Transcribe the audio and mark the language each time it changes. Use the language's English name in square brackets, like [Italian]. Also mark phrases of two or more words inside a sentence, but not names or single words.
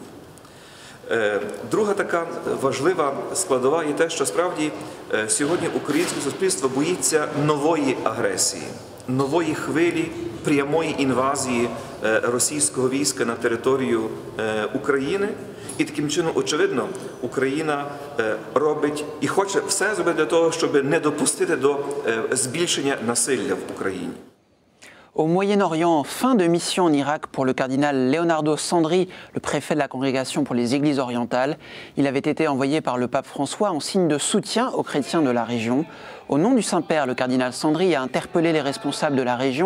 [Ukrainian] Друга така важлива складова є те, що справді сьогодні українське суспільство боїться нової агресії, нової хвилі прямої інвазії російського війська на територію України. І таким чином, очевидно, Україна робить і хоче все зробити для того, щоб не допустити до збільшення насилля в Україні. [French] Au Moyen-Orient, fin de mission en Irak pour le cardinal Leonardo Sandri, le préfet de la Congrégation pour les Églises orientales. Il avait été envoyé par le pape François en signe de soutien aux chrétiens de la région. Au nom du Saint-Père, le cardinal Sandri a interpellé les responsables de la région.